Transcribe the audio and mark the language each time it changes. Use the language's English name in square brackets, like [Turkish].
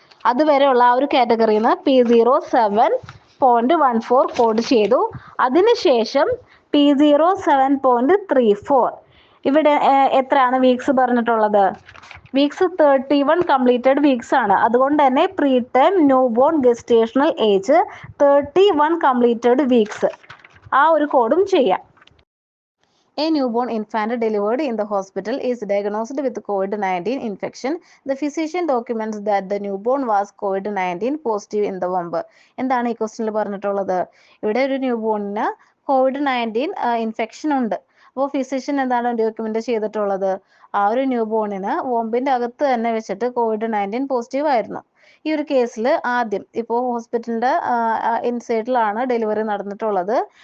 [Malayalam] അതുവരെയുള്ള ആ ഒരു കാറ്റഗറിയിൽ നിന്ന് P07.14 കോഡ് ചെയ്തു. അതിനുശേഷം P07.34 ഇവിടെ എത്രയാണ് വീക്സ് പറഞ്ഞിട്ടുള്ളത്? വീക്സ് [English] 31 completed weeks [Malayalam] ആണ്. അതുകൊണ്ട് തന്നെ [English] Preterm newborn gestational age 31 completed weeks. [Malayalam] ആ ഒരു കോഡും ചെയ്യാം. [English] A newborn infant delivered in the hospital is diagnosed with COVID-19 infection. The physician documents that the newborn was COVID-19 positive in the womb. [Malayalam] എന്താണ് ഈ ക്വസ്റ്റ്യനിൽ പറഞ്ഞിട്ടുള്ളത്? ഇവിടെ ഒരു ന്യൂബോണിന് COVID-19 ഇൻഫെക്ഷൻ ഉണ്ട്. അപ്പോൾ ഫിസിഷ്യൻ എന്താണ് ഡോക്യുമെന്റ് ചെയ്തിട്ടുള്ളത്? ആ ഒരു ന്യൂബോണിന് വോമ്പിന്റെ അകത്ത് തന്നെ വെച്ചിട്ട് COVID-19 പോസിറ്റീവ് ആയിരുന്നു. ഈ ഒരു കേസിൽ ആദ്യം ഇപ്പോൾ ഹോസ്പിറ്റലിന്റെ ഇൻസൈഡിലാണ് ഡെലിവറി നടന്നിട്ടുള്ളത്.